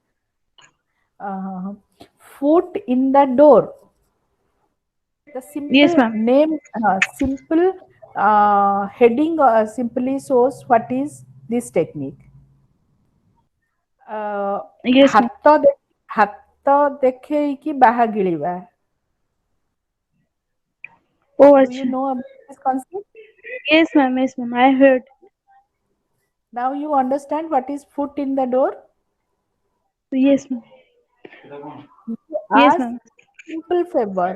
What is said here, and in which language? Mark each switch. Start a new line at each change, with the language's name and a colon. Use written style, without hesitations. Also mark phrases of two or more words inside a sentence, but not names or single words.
English: uh, Foot in the door. The Yes, simple ma'am. name, simple heading simply shows what is this technique. Yes, ma'am.
Odia: ହାତ ଦେଖେଇକି ବାହା ଗିଳିବା.
English: Oh, Do you acha. know about this concept? Yes, ma'am. Yes, ma'am. I heard. Now you understand what is foot in the door? Yes, ma'am. You Yes, ask ma'am. simple favor.